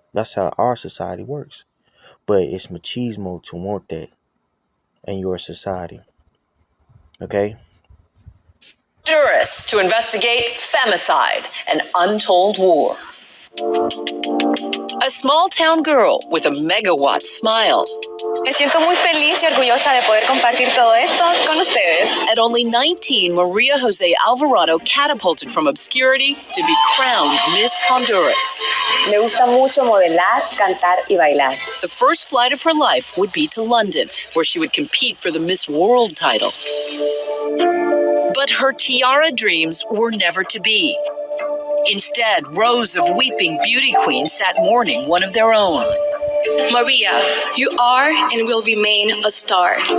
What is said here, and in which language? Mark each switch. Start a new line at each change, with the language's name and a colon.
English: That's how our society works. But it's machismo to want that in your society. Okay? Jurists to investigate femicide, an untold war. A small-town girl with a megawatt smile.
Spanish: Me siento muy feliz y orgullosa de poder compartir todo esto con ustedes.
English: At only 19, Maria Jose Alvarado catapulted from obscurity to be crowned Miss Honduras.
Spanish: Me gusta mucho modelar, cantar y bailar.
English: The first flight of her life would be to London, where she would compete for the Miss World title. But her tiara dreams were never to be. Instead, rows of weeping beauty queens sat mourning one of their own. Maria, you are and will remain a star.